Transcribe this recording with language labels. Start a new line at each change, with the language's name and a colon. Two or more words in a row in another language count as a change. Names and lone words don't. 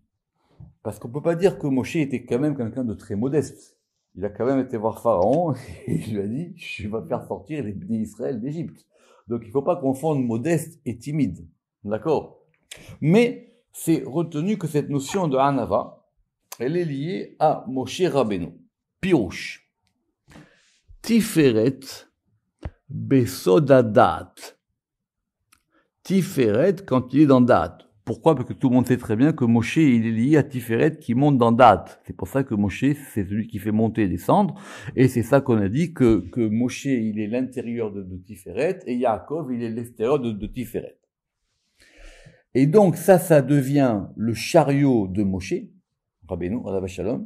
French: Parce qu'on peut pas dire que Moshe était quand même quelqu'un de très modeste. Il a quand même été voir Pharaon et il lui a dit « Je vais faire sortir les bénis Israël d'Égypte ». Donc il faut pas confondre modeste et timide. D'accord? Mais c'est retenu que cette notion de Anava, elle est liée à Moshe Rabbeinu.
Hebrew: פירוש. תפארת שבדעת.
French: Tiferet quand il est dans Dat. Pourquoi? Parce que tout le monde sait très bien que Moshe, il est lié à Tiferet qui monte dans Dat. C'est pour ça que Moshe, c'est celui qui fait monter et descendre. Et c'est ça qu'on a dit que Moshe, il est l'intérieur de Tiferet et Yaakov, il est l'extérieur de Tiferet. Et donc ça devient le chariot de Moshe, Rabbeinu,
Hebrew: עליו השלום.